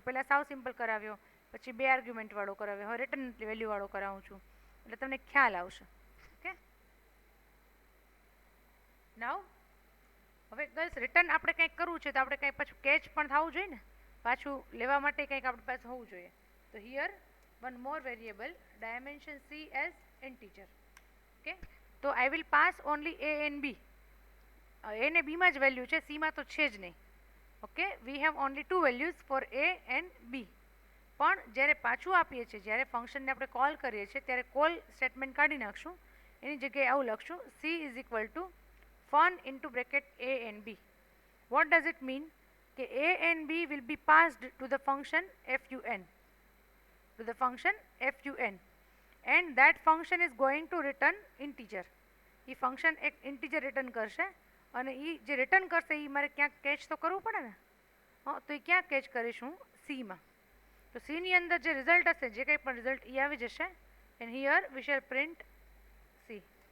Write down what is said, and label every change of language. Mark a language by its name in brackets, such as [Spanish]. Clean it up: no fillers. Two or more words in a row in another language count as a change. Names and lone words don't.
[Gujarati] પહેલાં સાવ સિમ્પલ કરાવ્યો, પછી 2 આર્ગ્યુમેન્ટવાળો કરાવ્યો, હવે [English] return valueવાળો [Gujarati] કરાવું છું, એટલે તમને ખ્યાલ આવશે. [English] okay, now [Gujarati] હવે [English] girls return [Gujarati] આપણે કંઈક કરવું છે તો આપણે કંઈક પાછું કેચ પણ થવું જોઈએ ને, પાછું લેવા માટે કંઈક આપણી પાસે હોવું જોઈએ. [English] તો હિયર one more variable, dimension c as integer. Okay, so I will pass only a and b. [Gujarati] a ને b માં જ વેલ્યુ છે, c માં તો છે જ નહીં. ઓકે, [English] we have only 2 values for a and b. [Gujarati] પણ જ્યારે પાછું આપીએ છીએ, જ્યારે ફંક્શનને આપણે કોલ કરીએ છીએ ત્યારે [English] call statement [Gujarati] કાઢી નાખશું, એની જગ્યાએ આવું લખશું, [English] c is equal to fun into bracket a and b. What does it mean? કે a and b will be passed to the function fun, and that function is going to return integer. [Gujarati] એ ફંક્શન એક [English] integer return [Gujarati] કરશે, અને એ જે રિટર્ન કરશે એ મારે ક્યાંક કેચ તો કરવું પડે ને. હા, તો એ ક્યાં કેચ કરીશું? સીમાં. તો સીની અંદર જે રિઝલ્ટ હશે, જે કંઈ પણ રિઝલ્ટ એ આવી જશે, [English] and here we shall print C.